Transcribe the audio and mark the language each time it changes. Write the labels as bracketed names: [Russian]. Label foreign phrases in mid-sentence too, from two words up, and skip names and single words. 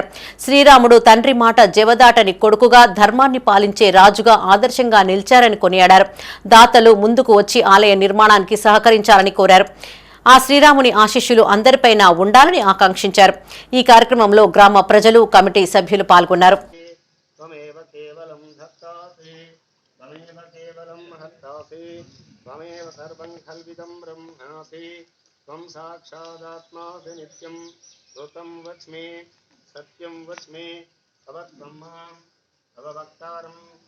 [Telugu] శ్రీరాముడు తండ్రి మాట జవదాటని కొడుకుగా, ధర్మాన్ని పాలించే రాజుగా ఆదర్శంగా నిలిచారని కొనియాడారు. దాతలు ముందుకు వచ్చి ఆలయ నిర్మాణానికి సహకరించాలని కోరారు. ఆ శ్రీరాముని ఆశీస్సులు అందరిపైన ఉండాలని ఆకాంక్షించారు. ఈ కార్యక్రమంలో గ్రామ ప్రజలు, కమిటీ సభ్యులు పాల్గొన్నారు. [Sanskrit] त्वमेव सर्वं खल्विदं ब्रह्मासि त्वं साक्षादात्मासि नित्यं श्रुतं वच्मे सत्यं वच्मे अवत्ब्रह्मा अववक्तारम्